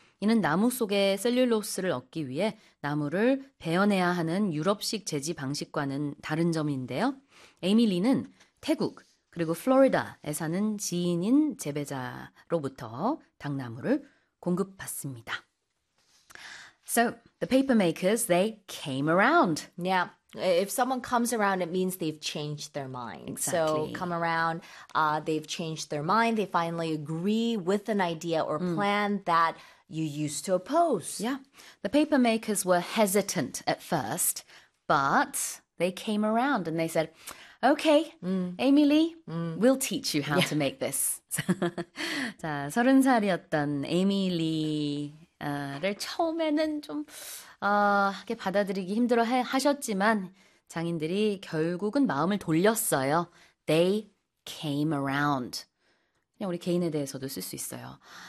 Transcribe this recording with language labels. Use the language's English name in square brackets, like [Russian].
[Korean] 이는 나무 속에 셀룰로스를 얻기 위해 나무를 베어내야 하는 유럽식 재지 방식과는 다른 점인데요. 에이미 리는 태국 그리고 플로리다에 사는 지인인 재배자로부터 당나무를 공급받습니다. [English] So the paper makers, they came around. Yeah. If someone comes around, it means they've changed their mind. Exactly. So come around, they've changed their mind. They finally agree with an idea or plan that you used to oppose. Yeah. The paper makers were hesitant at first, but they came around and they said, okay, Amy Lee, we'll teach you how to make this. [Korean] 자, 서른 살이었던 에이미 리를 처음에는 좀 이렇게 받아들이기 힘들어 하셨지만 장인들이 결국은 마음을 돌렸어요. [English] They came around. [Korean] 그냥 우리 개인에 대해서도 쓸 수 있어요.